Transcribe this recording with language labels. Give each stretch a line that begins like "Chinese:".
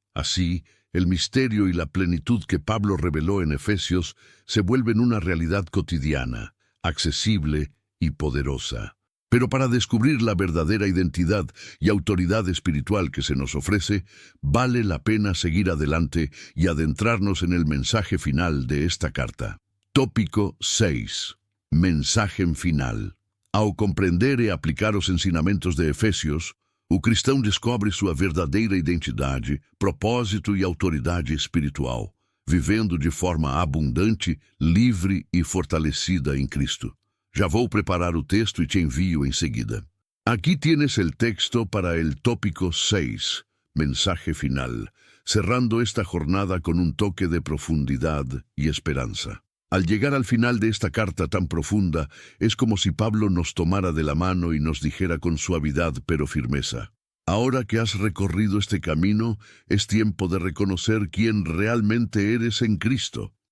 Spanish: Así, el misterio y la plenitud que Pablo reveló en Efesios se vuelven una realidad cotidiana, accesible y poderosa. Pero para descubrir la verdadera identidad y autoridad espiritual que se nos ofrece, vale la pena seguir adelante y adentrarnos en el mensaje final de esta carta. Tópico 6. Mensaje final.
Portuguese: Ao compreender e aplicar os ensinamentos de Efésios, o cristão descobre sua verdadeira identidade, propósito e autoridade espiritual. vivendo de forma abundante, livre e fortalecida em Cristo. Já vou preparar o texto e te envio em seguida.
Spanish: Aquí tienes el texto para el tópico 6, mensaje final, cerrando esta jornada con un toque de profundidad y esperanza. Al llegar al final de esta carta tan profunda, es como si Pablo nos tomara de la mano y nos dijera con suavidad pero firmeza: ahora que has recorrido este camino, es tiempo de reconocer quién realmente eres en Cristo.